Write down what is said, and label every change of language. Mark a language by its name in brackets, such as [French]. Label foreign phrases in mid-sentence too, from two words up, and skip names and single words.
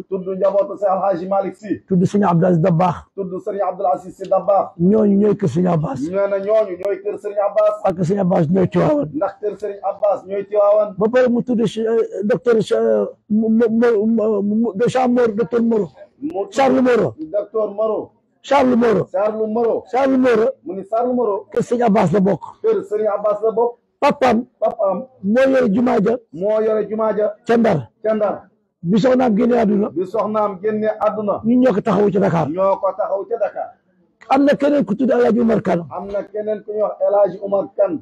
[Wolof] tudd njabootu Seex Alxaaji Malick si. tudd sëñ Abdou Aziz Dabaax. tudd sëñ Abdou Aziz si Dabaax. ñooñu ñooy kër sëñ Abbas. ñoo na ñooñu ñooy kër sëriñ Abbas. ak sëñ Abbas ñooy Tiwaawan. ndax kër sëriñ Abbas ñooy Tiwaawan. ba pare mu tudd docteur docteur Moro. Charles Moro. docteur Moro. Charles Moro. Charles Moro. Charles Moro. mu ni Charles Moro. kër sëñ Abbas la bokk. kër sëriñ Abbas la bokk. papaam. moo yore jumaa ja. moo yore jumaa ja. ca Ndar. ca Ndar. bi soxnaam génne àdduna. bi soxnaam génne àdduna. ñun ñoo ko taxawu ca Dakar. ñoo ko taxaw ca Dakar. am na keneen ku tudd El Hadj Umar Kane. am na keneen ku ñuy wax El Hadj Umar Kane.